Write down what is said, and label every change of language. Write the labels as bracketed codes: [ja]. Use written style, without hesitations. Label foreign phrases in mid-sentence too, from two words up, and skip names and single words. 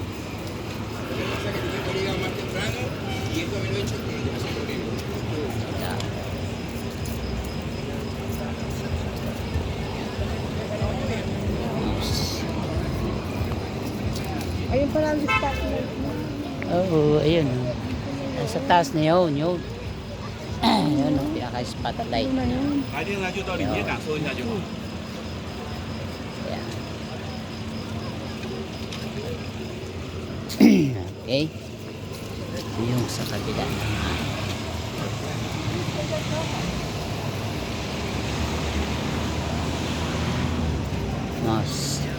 [tl] Ayun pala ang spot mo. Oo, ayun. Sa taas na yun, yun. Yun ang pinaka-spotlight. Ayun na yun. [zh] 来电呢就到里面感受一下就好。 [tl] Ayan. Okay. Yung sa kabila naman. Mas.